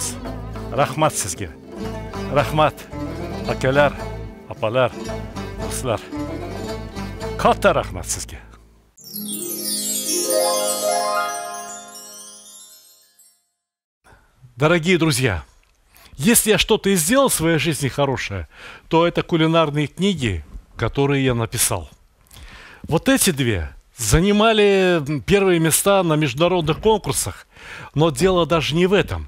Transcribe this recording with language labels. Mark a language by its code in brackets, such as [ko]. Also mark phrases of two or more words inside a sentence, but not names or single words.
[uz] Rahmat sizga. Rahmat akalar, opalar, do'stlar. Katta rahmat sizga. [ru] Дорогие друзья, если я что-то и сделал в своей жизни хорошее, то это кулинарные книги, которые я написал. Вот эти две занимали первые места на международных конкурсах, но дело даже не в этом.